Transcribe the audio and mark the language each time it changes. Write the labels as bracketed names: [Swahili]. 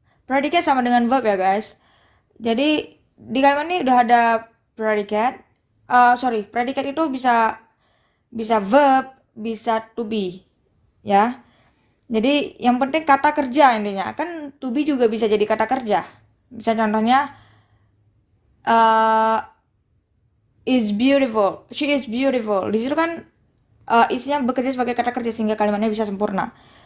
[Indonesian] Predikat sama dengan verb ya guys. Jadi di kalimat ini udah ada predikat. Predikat itu bisa verb, bisa to be, ya. Jadi yang penting kata kerja intinya. Kan to be juga bisa jadi kata kerja. Bisa contohnya [English] is beautiful. She is beautiful. [Indonesian] Di situ kan isinya bekerja sebagai kata kerja sehingga kalimatnya bisa sempurna.